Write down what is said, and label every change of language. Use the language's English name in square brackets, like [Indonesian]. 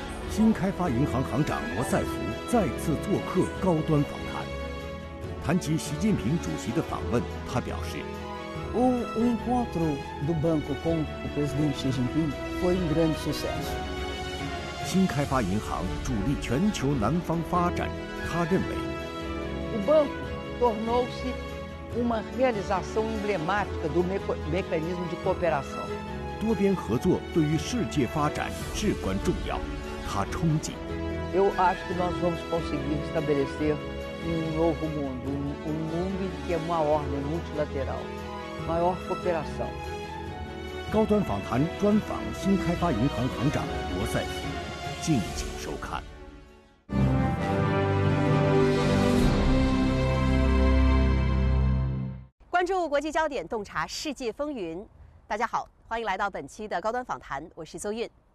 [Chinese] 新开发银行行长罗塞夫再次做客高端访谈。谈及习近平主席的访问，他表示 [Portuguese] O encontro do banco com o presidente Xi Jinping foi grande sucesso. [Chinese] 新开发银行主力全球南方发展，他认为 [Portuguese] O banco tornou-se uma realização emblemática do mecanismo de cooperação. [Chinese] 多边合作对于世界发展至关重要，他憧憬。 [Portuguese] Eu acho que nós vamos conseguir estabelecer novo mundo, mundo em que é uma ordem multilateral, maior cooperação. [Chinese] 高端访谈专访新开发银行行长罗塞夫，敬请收看。关注国际焦点，洞察世界风云。大家好，欢迎来到本期的高端访谈，我是邹韵。